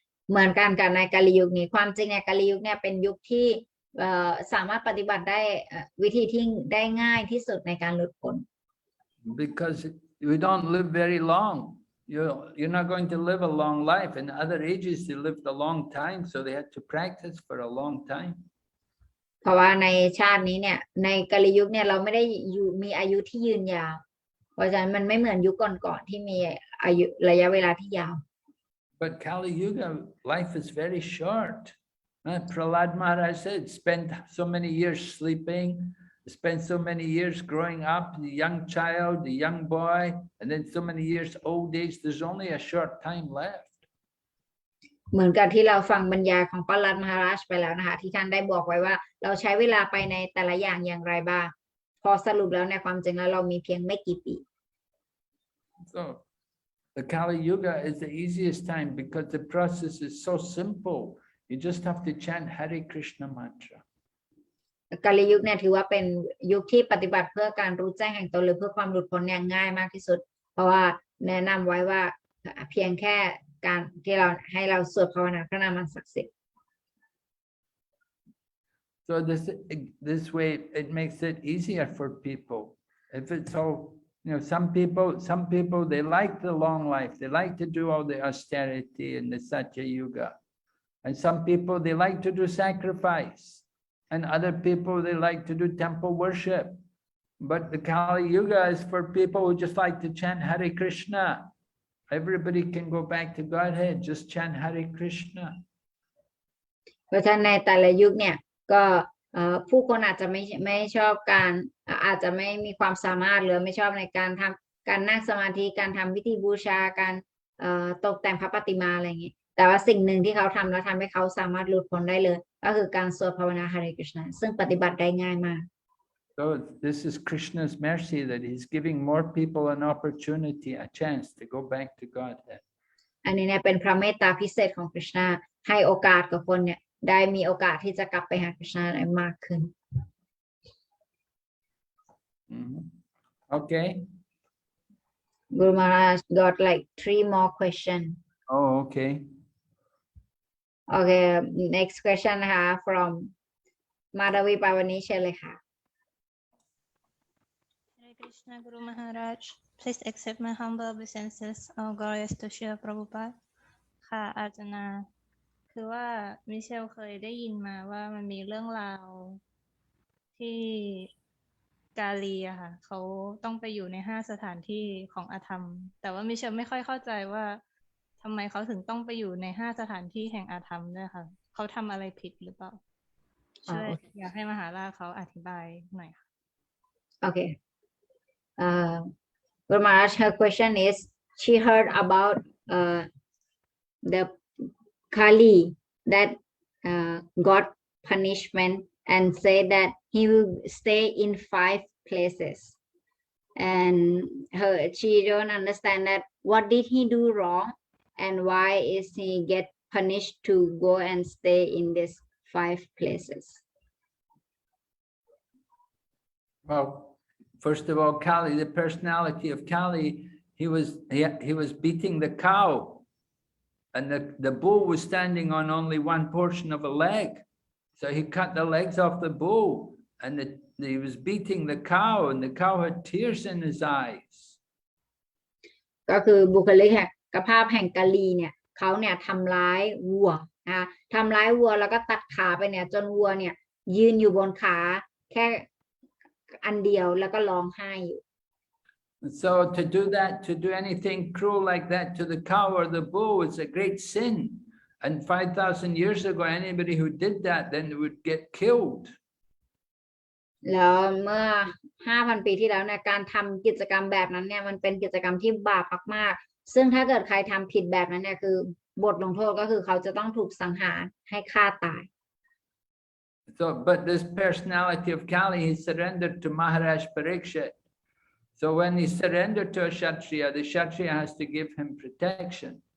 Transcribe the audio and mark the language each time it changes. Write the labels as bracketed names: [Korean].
[Thai] เหมือนกันกับในกาลียุคนี้ความจริงในกาลียุคเนี่ยเป็นยุคที่สามารถปฏิบัติได้วิธีที่ได้ง่ายที่สุดในการหลุดพ้น [English] Because we don't live very long. You're not going to live a long life. In other ages, they lived a long time, so they had to practice for a long time. [Thai] เพราะว่าในชาตินี้เนี่ยในกาลียุคเนี่ยเราไม่ได้มีอายุที่ยืนยาวเพราะฉะนั้นมันไม่เหมือนยุคก่อนๆที่มีอายุระยะเวลาที่ยาว [English] But Kali Yuga, life is very short. Prahlad Maharaj said, spend so many years sleeping, spend so many years growing up, the young child, the young boy, and then so many years old age. There's only a short time left. [Thai] เหมือนกับที่เราฟังบรรยายของปลัดมหาราชไปแล้วนะคะที่ท่านได้บอกไว้ว่าเราใช้เวลาไปในแต่ละอย่างไรบ้างพอสรุปแล้วในความจริงแล้วเรามีเพียงไม่กี่ปี [English] So the Kali Yuga is the easiest time because the process is so simple. You just have to chant Hare Krishna mantra. [Thai] กาลียุคเนี่ยถือว่าเป็นยุคที่ปฏิบัติเพื่อการรู้แจ้งแห่งตนหรือเพื่อความหลุดพ้นเนี่ยง่ายมากที่สุดเพราะว่าแนะนำไว้ว่าเพียงแค่การที่เราให้เราสวดภาวนาพระนามศักดิ์สิทธิ์ [English] So this way it makes it easier for people. If it's all You know, some people, they like the long life. They like to do all the austerity in the Satya Yuga. And some people, they like to do sacrifice. And other people, they like to do temple worship. But the Kali Yuga is for people who just like to chant Hare Krishna. Everybody can go back to Godhead, just chant Hare Krishna. [Thai] เพราะฉะนั้นในแต่ละยุคเนี่ยก็ผู้คนอาจจะไม่ชอบการอาจจะไม่มีความสามารถหรือไม่ชอบในการทำการนั่งสมาธิการทำพิธีบูชาการตกแต่งพระปฏิมาอะไรอย่างนี้แต่ว่าสิ่งหนึ่งที่เขาทำแล้วทำให้เขาสามารถหลุดพ้นได้เลยก็คือการสวดภาวนา Hare Krishna ซึ่งปฏิบัติได้ง่ายมาก [English] So this is Krishna's mercy that he's giving more people an opportunity, a chance to go back to Godhead. [Thai] อันนี้เนี่ยเป็นพระเมตตาพิเศษของคริชนาให้โอกาสกับคนเนี่ยได้มีโอกาสที่จะกลับไปหาคริชนาได้มากขึ้น [English] Okay. Guru Maharaj got like 3 more questions. Oh, okay. Okay, next question [Thai] นะคะ [English] from มาดาวีปาวนี [Thai] เชิญเลยค่ะ [English] Hare Krishna Guru Maharaj, please accept my humble obeisances. All glorious to Srila Prabhupada. [Thai] ค่ะอาจารย์คือว่ามิเชลเคยได้ยินมาว่ามันมีเรื่องราวที่กาลีอะค่ะเขาต้องไปอยู่ใน5 สถานที่ของอธรรมแต่ว่ามิเชลไม่ค่อยเข้าใจว่าทำไมเขาถึงต้องไปอยู่ใน5 สถานที่แห่งอธรรมด้วยค่ะเขาทำอะไรผิดหรือเปล่าช่วยอยากให้มหาราชเขาอธิบายหน่อยค่ะ [English] Okay. Guru Maharaj, her question is, she heard about the Kali that got punishment and said that he will stay in 5 places. And she don't understand that what did he do wrong and why is he get punished to go and stay in these 5 places. Well, first of all, Kali, the personality of Kali, he was beating the cow, and the bull was standing on only one portion of a leg. So he cut the legs off the bull, and he was beating the cow, and the cow had tears in his eyes. [Thai] ก็คือบุคลิกภาพแห่งกาลีเนี่ยเขาเนี่ยทำร้ายวัวนะคะทำร้ายวัวแล้วก็ตัดขาไปเนี่ยจนวัวเนี่ยยืนอยู่บนขาแค่อันเดียวแล้วก็ร้องไห้อยู่ [English] So to do that, to do anything cruel like that to the cow or the bull is a great sin. And 5,000 years ago, anybody who did that then would get killed. [Thai] แล้วเมื่อ 5,000 ปีที่แล้วเนี่ยการทำกิจกรรมแบบนั้นเนี่ยมันเป็นกิจกรรมที่บาปมากๆซึ่งถ้าเกิดใครทำผิดแบบนั้นเนี่ยคือบทลงโทษก็คือเขาจะต้องถูกสังหารให้ฆ่าตาย [English] So, but this personality of Kali, he surrendered to Maharaj Parikshit. So when he surrendered to a Kshatriya, the Kshatriya has to give him protection.